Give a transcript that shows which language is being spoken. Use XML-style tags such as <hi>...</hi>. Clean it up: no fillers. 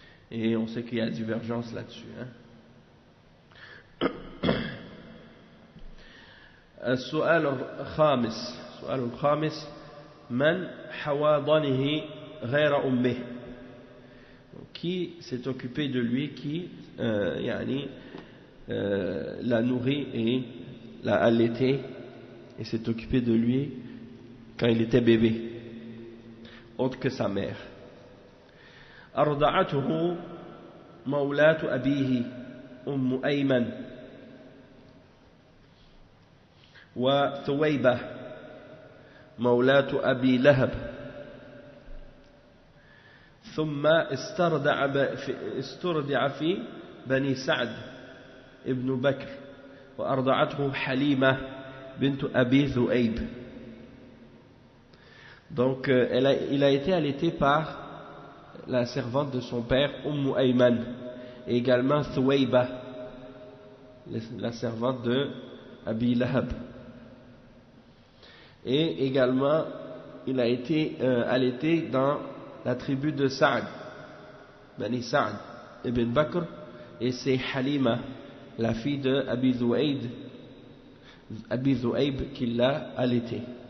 <fr>Et on sait qu'il y a divergence là-dessus.</fr> <ar>السؤال الخامس من حواضنه غير أمه.</ar> <fr>Qui s'est occupé de lui, qui l'a nourri et l'a allaité et s'est occupé de lui quand il était bébé, autre que sa mère.</fr> <ar>أرضعته مولاة أبيه أم أيمن وثويبة مولاة أبي لهب ثم استرضع في بني سعد ابن بكر وأرضعته حليمة بنت أبي ذؤيب.</ar> <fr>Donc il a été allaité par la servante de son père Ayman et également Thuwayba, la servante de Abi Lahab, et également il a été allaité dans la tribu de Sa'd, Bani Sa'd ibn Bakr, et c'est Halima, la fille de Abi Dhu'ayb qui l'a allaité.</fr>